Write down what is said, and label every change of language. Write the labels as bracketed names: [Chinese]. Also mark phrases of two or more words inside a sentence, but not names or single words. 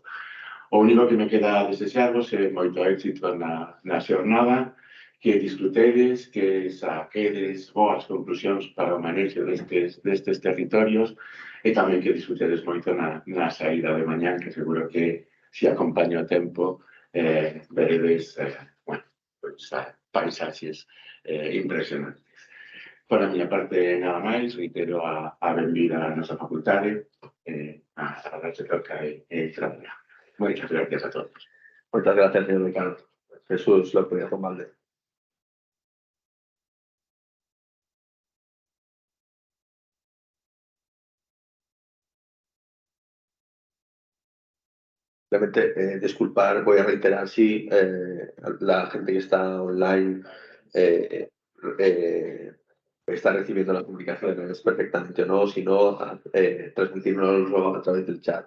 [Galician] O único que me queda a desexarvos é moito éxito na xornada, que disfrutedes, que saquedes boas conclusións para o manexo destes territorios, e tamén que disfrutedes moito na saída de mañán, que seguro que se acompaña o tempo, veredes paisaxes impresionantes. Por a miña parte, nada máis, reitero a benvida a nosa facultade, a darse toca e traballar. [Spanish] Muchas gracias a todos. Muchas gracias, señor Ricardo. Jesús López Romalde. Simplemente disculpar, voy a reiterar si la gente que está online está recibiendo las comunicaciones perfectamente o no, sino transmitirnoslo a través del chat.